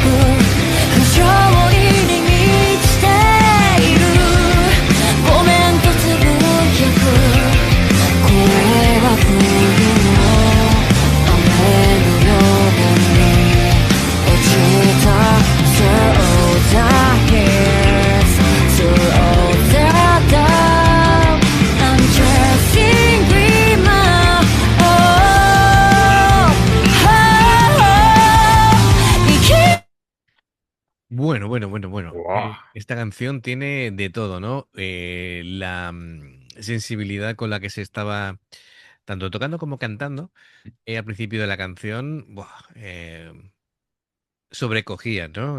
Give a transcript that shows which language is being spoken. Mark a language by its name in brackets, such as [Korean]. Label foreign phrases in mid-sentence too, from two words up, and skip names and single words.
[Japanese] く不条理に満ちているコメントつぶやく声は冬の雨のように落ちた [English] Through the years Through the dark I'm chasing dreamer Oh, oh, oh [Japanese] 生き [Spanish] Bueno. Wow. Esta canción tiene de todo, ¿no? La sensibilidad con la que se estaba tanto tocando como cantando al principio de la canción, buah, sobrecogía, ¿no?